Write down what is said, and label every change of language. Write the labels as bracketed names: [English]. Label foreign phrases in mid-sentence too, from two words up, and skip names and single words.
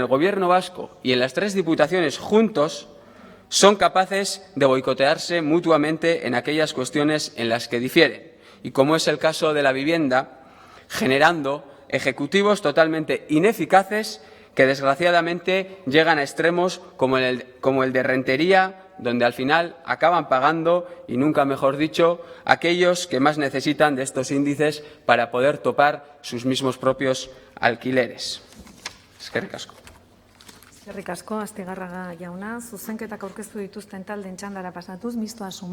[Spanish] el Gobierno vasco y en las tres diputaciones juntos, son capaces de boicotearse mutuamente en aquellas cuestiones en las que difieren, y como es el caso de la vivienda, generando ejecutivos totalmente ineficaces que desgraciadamente llegan a extremos como el de Rentería, donde al final acaban pagando, y nunca mejor dicho, aquellos que más necesitan de estos índices para poder topar sus mismos propios alquileres. [Basque] Eskerrik asko. Eskerrik asko, Astigarraga jauna. Zuzenketak aurkeztu dituzten taldeen txandara pasatuz, Mistoa Sumar.